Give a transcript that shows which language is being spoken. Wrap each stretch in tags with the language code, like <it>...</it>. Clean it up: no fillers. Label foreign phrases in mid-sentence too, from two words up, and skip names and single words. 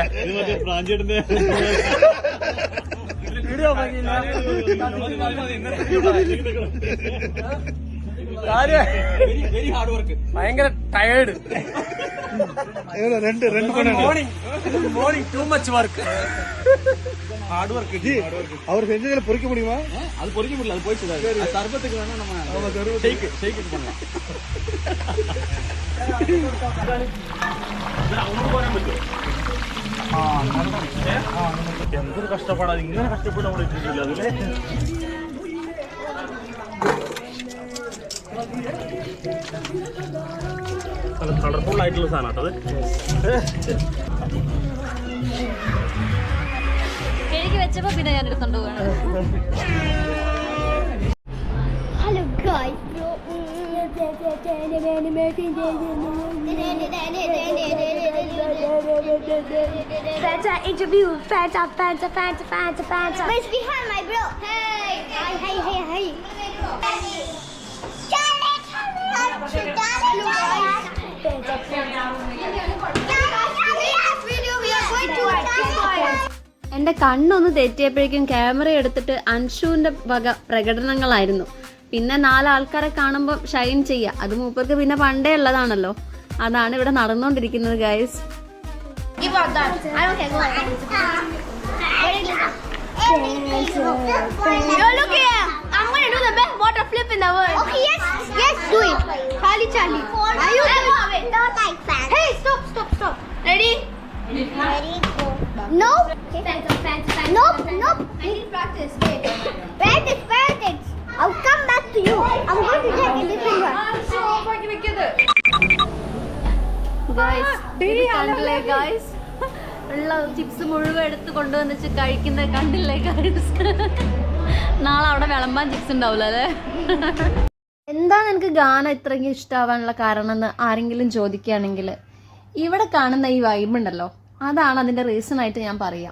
<ml>പ്രാഞ്ചേട്ടന്റെ</ml> <en>video off</en> <ml>ആക്കിയില്ല</ml> <en>very hard work.</en> <ml>ഭയങ്കര ടയേർഡ് രണ്ട്</ml> <en>morning too much work hard work</en> <ta>அவர் செஞ்சதுல பொறிக்க முடியுமா? அது பொறிக்க முடியல, அது போயிடுச்சு. சர்பத்துக்கு வேணா நம்ம ஷேக் இது பண்ணலாம்.</ta> <ml>അങ്ങോട്ട് പോരാൻ പറ്റുമോ? എന്തൊരു കഷ്ടപ്പാടാണ്, ഇങ്ങനെ കഷ്ടപ്പെട്ട് നമ്മൾ ഇട്ടിട്ടില്ല അതിലെ. നല്ല കളർഫുൾ ആയിട്ടുള്ള സാധനം കേട്ടത്. കഴുകി വെച്ചപ്പോ പിന്നെ ഞാൻ എടുത്തോണ്ട് പോവാണ്.</ml> <en>Hello guys, Fanta interview, Fanta. Where's behind my bro? Hey.</en> <ml>എൻ്റെ കണ്ണൊന്ന് തെറ്റിയപ്പോഴേക്കും ക്യാമറ എടുത്തിട്ട് അൻഷുവിൻ്റെ വക പ്രകടനങ്ങളായിരുന്നു. പിന്നെ 4 ആൾക്കാരെ കാണുമ്പോൾ ഷൈൻ ചെയ്യുക, അത് മൂപ്പർക്ക് പിന്നെ പണ്ടേ ഉള്ളതാണല്ലോ. അതാണ് ഇവിടെ നടന്നുകൊണ്ടിരിക്കുന്നത് ഗൈസ്.</ml> <en>Give out that. I don't care. Go ahead. Yo, look here. I'm gonna do the best water flip in the world. Okay, yes, do it. Charlie. Are you ready? Wait, don't like that. Hey, stop. Ready? Ready, go. Nope. Nope. I need practice. Wait. Practice. I'll come back to you. I'm going to take a different one.</en> <ml>കണ്ടില്ലേ ഗൈസ്, ഉള്ള ചിപ്സ് മുഴുവൻ എടുത്ത് കൊണ്ടുവന്നിച്ച് കഴിക്കുന്നത് കണ്ടില്ലേ ഗൈസ്. നാളെ അവിടെ വിളമ്പാൻ ചിപ്സ് ഉണ്ടാവില്ല അല്ലേ? എന്താണ് എനിക്ക് ഗാന ഇത്രയ്ക്ക് ഇഷ്ടമാവാനുള്ള കാരണം എന്ന് ആരെങ്കിലും ചോദിക്കുകയാണെങ്കിൽ, ഇവിടെ കാണുന്ന ഈ വൈബ് ഉണ്ടല്ലോ, അതാണ് അതിൻ്റെ റീസൺ ആയിട്ട് ഞാൻ പറയാം.</ml>